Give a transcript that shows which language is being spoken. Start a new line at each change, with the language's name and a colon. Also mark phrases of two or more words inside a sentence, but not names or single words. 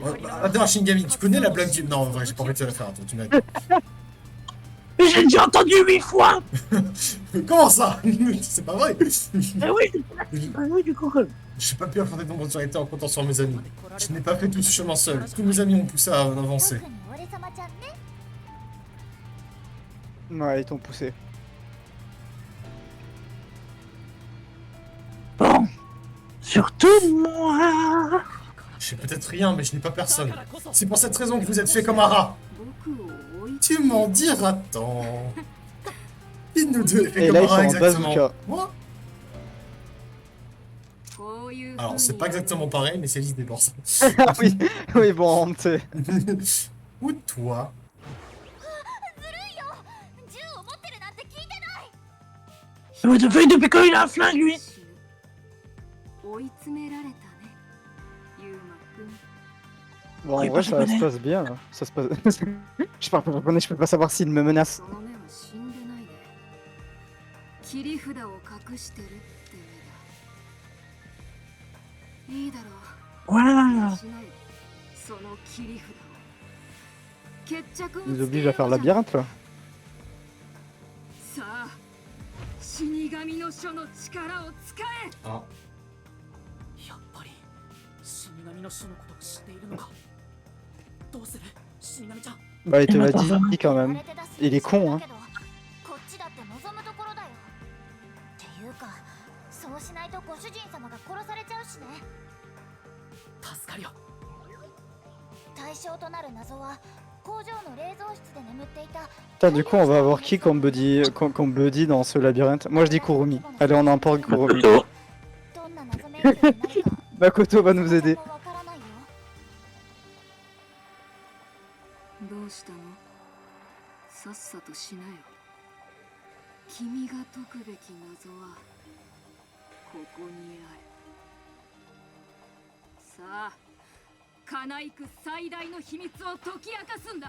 French: Attends, Shingami, tu connais la blague du... Non, en vrai, j'ai pas envie de te la faire, toi, tu m'as dit. Mais j'ai déjà entendu 8 fois. Comment ça? C'est pas vrai. Ah oui, du coup. J'ai pas pu affronter de nombreuses vérités en comptant sur mes amis. Je n'ai pas fait tout ce chemin seul. Tous mes amis m'ont poussé à avancer.
Japanese: 特に俺様ちゃんね
French: Ouais, ils t'ont poussé. Bon. Surtout moi. Je sais peut-être rien, mais je n'ai pas personne. C'est pour cette raison que vous êtes fait comme un rat. Tu m'en diras tant. Qui de nous deux est fait Et comme là, un ils sont rat en exactement? bazooka. Moi? Alors, c'est pas exactement pareil, mais c'est l'idée pour ça. Ah oui, oui, bon, tu sais. Ou toi?
Japanese: ずるいよ銃を持ってるなんて聞いてない
English: What the fuck,
French: depuis quand il a un flingue, lui?
Japanese: 追い詰められたね、ユーマくん。
French: Bon, en Oui, vrai, pas ça se japonais. passe bien. Ça se passe... je parle pas japonais, je peux pas savoir s'il me menace.
Japanese: その目は死んでないね。切り札を隠してるって目だ。いいだろう。
French: Voilà.
Japanese: しないその切り札を。決着を
French: Ils
Japanese: つ
French: obligent
Japanese: け
French: à faire
Japanese: よう
French: le
Japanese: じゃん。
French: labyrinthe là.
Japanese: さあ、死神の書の力を使え。
French: Ah,
Japanese: やっぱり死神の書のことを知っているのか。どうする死神ちゃん。
French: Bah, il te Il l'a m'a dit quand même. Il est con, hein.
Japanese: こっちだって望むところだよ。っていうか、そうしないとご主人様が殺されちゃうしね。助かるよ。対象となる謎は工場の冷蔵室で眠っていた。
French: Putain, du coup, on va avoir qui comme buddy dans ce labyrinthe? Moi, je dis Kurumi. Allez, on emporte Kurumi. Makoto.
Japanese: どんな謎めいてになるか
French: Makoto va nous aider.
Japanese: わからないよ。どうしたの？さっさとしなよ。君が解くべき謎はここにある。さあ、カナイク最大の秘密を解き明かすんだ。